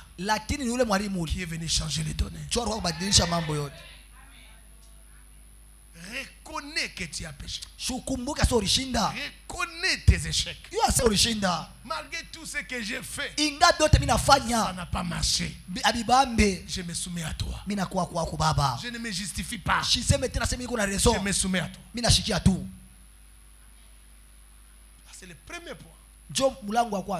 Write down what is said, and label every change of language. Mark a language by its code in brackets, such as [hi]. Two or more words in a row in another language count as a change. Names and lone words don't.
[sw] Lakini ni ule mwalimu ule [fr] qui est venu changer les données. [sw] choro kubadilisha mambo yote. [fr] Reconnais que tu as péché. Reconnais tes échecs. Malgré tout ce que j'ai fait, ça n'a pas marché. Je me soumets à toi. Je ne me justifie pas. Je me soumets à toi. C'est le premier point.